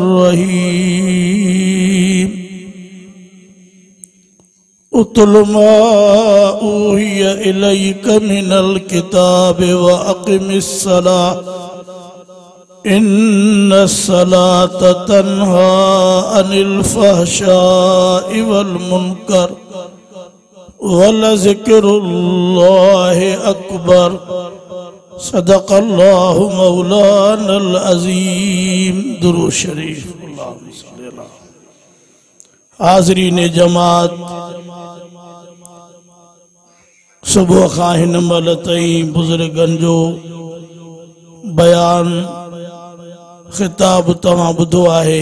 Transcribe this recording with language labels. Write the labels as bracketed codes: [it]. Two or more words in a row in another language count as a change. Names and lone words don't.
[ar] الرحيم اتل ما أوحي إليك من الكتاب وأقم الصلاة إن الصلاة تنهى عن الفحشاء والمنكر ولذكر الله أكبر صدق الله مولانا العظيم [sd] درود शरीफ हाज़रीन जमात सुबह खां हिन महिल ताईं बुज़ुर्गनि जो बयान खिताब तव्हां ॿुधो आहे।